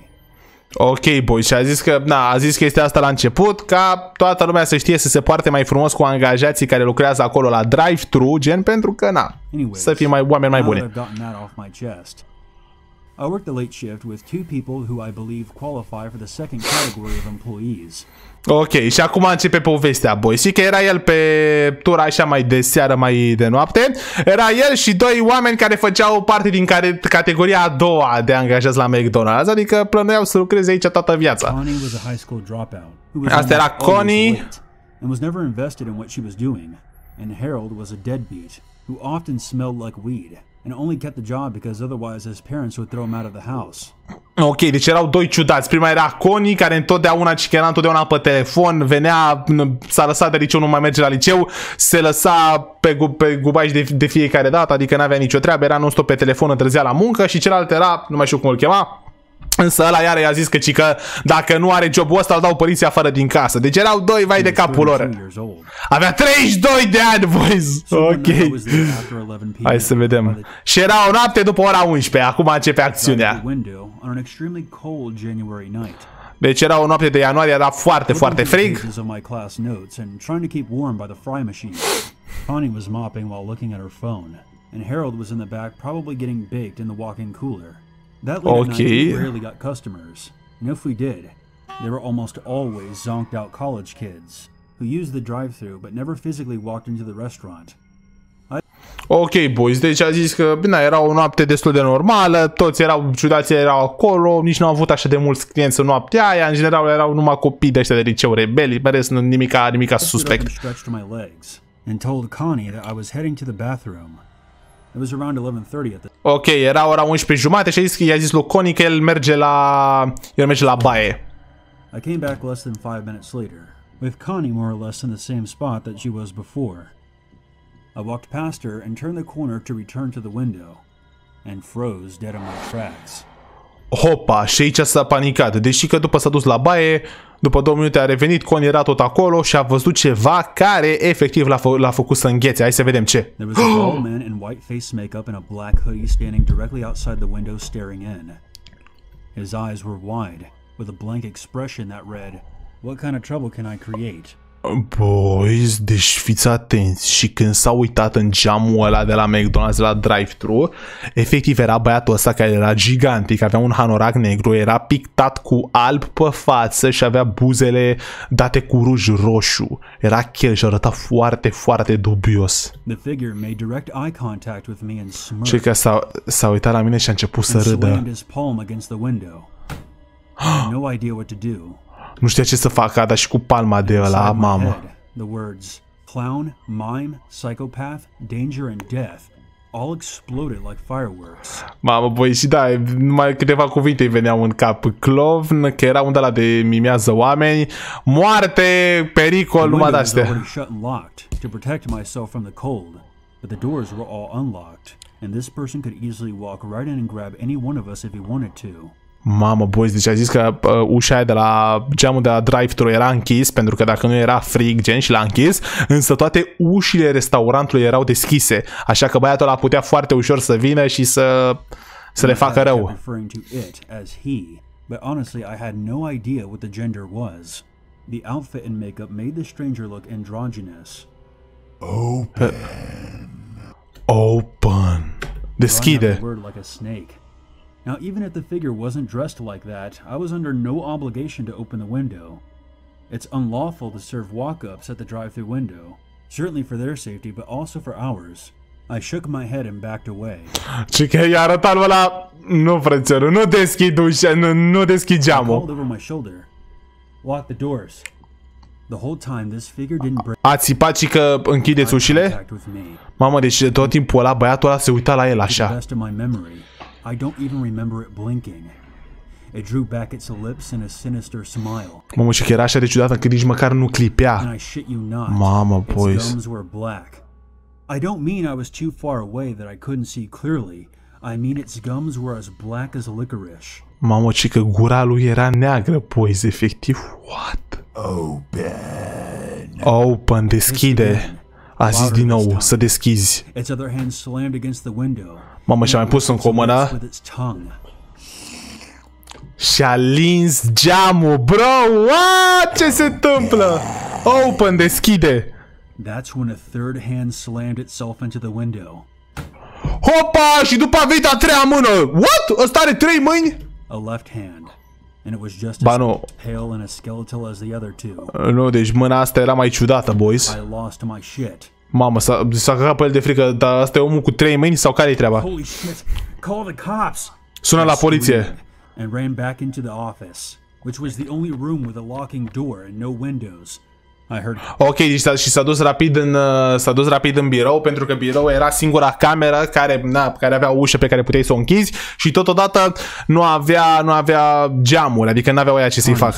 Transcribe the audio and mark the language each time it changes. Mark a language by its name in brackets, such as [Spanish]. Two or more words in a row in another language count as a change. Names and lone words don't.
[Romanian] Ok, boy, și a zis chestia asta la început, ca toată lumea să știe să se poarte mai frumos cu angajații care lucrează acolo la drive-thru, gen, pentru că, să fie oameni mai buni. [English] I work the late shift with two people who I believe qualify for the second category of employees. [Romanian] Ok, și acum începe povestea, boy. Și că era el pe tura așa mai de seară, mai de noapte. Era el și doi oameni care făceau parte din categoria a doua de angajați la McDonald's, adică plănuiau să lucreze aici toată viața. Asta era Connie. [English] And was never invested in what she was doing. And Harold was a deadbeat who often smelled like weed and only kept the job because otherwise his parents would throw him out of the house. [Romanian] Ok, deci erau doi ciudați. Prima era Connie, care era întotdeauna pe telefon, venea, s-a lăsat de liceu, nu mai merge la liceu, se lăsa pe gubaj de fiecare dată, adică n-avea nicio treabă, era non-stop pe telefon, întârzia la muncă, și celălalt era, nu mai știu cum îl chema, însă ăla iară i-a zis că dacă nu are jobul ăsta îl dau poliția afară din casă. Deci erau doi vai de capul lor. Avea 32 de ani, boys. Ok. Hai să vedem. Și era o noapte după ora 11. Acum începe acțiunea. Deci era o noapte de ianuarie, era foarte frig. [English] Connie was mopping while looking at her phone, and Harold was in the back probably getting baked in the walk-in cooler. That late at night, we rarely got customers, and if we did, they were almost always zonked out college kids who used the drive-thru but never physically walked into the restaurant. [Romanian] Ok, boys, deci a zis că bine, era o noapte destul de normală, toți erau, ciudații erau acolo, nici nu au avut așa de mulți clienți în noaptea aia, în general erau numai copii de ăștia de liceu rebeli, mereu nu nimica suspect. Ok, era ora 11:30 și i-a zis lui Connie că el merge la baie. [English] I came back less than 5 minutes later, with Connie more or less in the same spot that she was before. I walked past her and turned the corner to return to the window, and froze dead in my tracks. [Romanian] Hopa, și aici s-a panicat, deși că după s-a dus la baie, după 2 minute a revenit, Connie era tot acolo și a văzut ceva care efectiv l-a făcut să înghețe. Hai să vedem ce. [English] There was a tall man in white face makeup and a black hoodie standing directly outside the window staring in. His eyes were wide, with a blank expression that read, "What kind of trouble can I create?" [Romanian] Boys, deci fiți atenți. Și când s-a uitat în geamul ăla de la McDonald's la drive-thru, efectiv era băiatul ăsta care era gigantic, avea un hanorac negru, era pictat cu alb pe față și avea buzele date cu ruj roșu. Era chel și arăta foarte, foarte dubios. Și că s-a uitat la mine și a început să râdă. Nu știa ce să facă, a dat și cu palma de ăla, mamă. [English] The words clown, mime, psychopath, danger and death all exploded like fireworks. [Romanian] Mamă, băi, și da, numai câteva cuvinte îi veneau în cap. Clovn, că era undeva de mimează oameni, moarte, pericol, numai de-astea. [English] To protect myself from the cold, but the doors were all unlocked, and this person could easily walk right in and grab any one of us if he wanted to. [Romanian] Mamă, boys, deci a zis că ușa aia de la geamul de la drive-thru era închis, pentru că dacă nu era frig, gen, și l-a închis, însă toate ușile restaurantului erau deschise, așa că băiatul ăla putea foarte ușor să vină și să le facă rău. [English] But honestly, I had no idea what the gender was. The outfit and makeup made the stranger look androgynous. Open. [Romanian] Deschide. [English] Now, even if the figure wasn't dressed like that, I was under no obligation to open the window. It's unlawful to serve walk-ups at the drive-thru window, certainly for their safety, but also for ours. I shook my head and backed away. [Romanian] Și că i-a arătat lui ăla, nu, frățioru, nu deschid ușa, nu deschid geamul. [English] I called over my shoulder. Lock the doors. The whole time this figure didn't break. [Romanian] A țipat și că închideți ușile? Mamă, deci tot timpul ăla, băiatul ăla se uita la el așa. [English] I don't even remember it blinking. It drew back its lips in a sinister smile. [Romanian] Mamă, și că era așa de ciudată că nici măcar nu clipea. [English] And I shit you not. [Romanian] Mamă, boys. [English] Its gums were black. I don't mean I was too far away that I couldn't see clearly. I mean its gums were as black as licorice. [Romanian] Mamă, și că gura lui era neagră, boys, efectiv. [English] What? Open, [Romanian] deschide. A zis din nou să deschizi. [English] Its other hand slammed against the window. [Romanian] Mamă, și-a mai pus în comână și-a lins geamul, [English] bro, what? [Romanian] Ce se întâmplă? Open, deschide. [English] That's when a third hand slammed itself into the window. [Romanian] Hopa, și după a venit a treia mână. What? Ăsta are 3 mâini? [English] A left hand. And it was just as pale and as skeletal as the other two. [Romanian] Nu, deci mâna asta era mai ciudată, boys. [English] I lost my shit. [Romanian] Mamă, s-a căcat pe el de frică, dar asta e omul cu 3 mâini sau care-i treaba? [English] Holy shit. Call the cops. [Romanian] Sună la poliție. [English] And ran back into the office, which was the only room with a locking door and no windows. I heard. [Romanian] Ok, și s-a dus rapid în birou, pentru că birou era singura cameră care avea o ușă pe care puteai să o închizi și totodată nu avea geamuri, adică n-avea oia ce să-i facă.